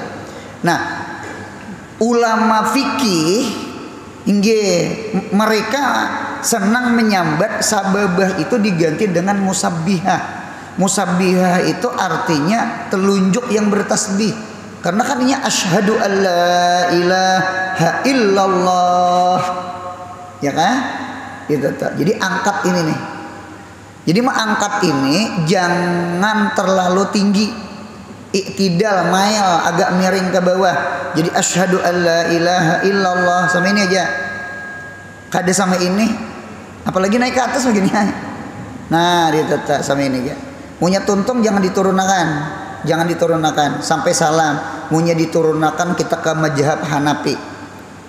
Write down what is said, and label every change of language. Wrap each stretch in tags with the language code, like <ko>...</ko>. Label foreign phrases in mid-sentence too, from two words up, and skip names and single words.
<id>Nah, ulama fikih mereka senang menyambat sababah itu diganti dengan musabbihah. Musabbihah itu artinya telunjuk yang bertasbih. Karena kan ini</id> <ar>أشهد أن لا إله إلا الله.</ar> <id>Ya kan? Gitu. Jadi angkat ini nih. Jadi mengangkat ini jangan terlalu tinggi. Iktidal, mail, agak miring ke bawah. Jadi</id> <ar>أشهد أن لا إله إلا الله</ar> <id>sama ini aja.</id> <bjn>Kada sama ini.</bjn> <id>Apalagi naik ke atas begini. Nah, dia tetap sama ini aja.</id> <bjn>Munya tuntung</bjn> <id>jangan diturunkan. Jangan diturunkan sampai salam. Munya diturunkan kita ke mazhab Hanafi.</id>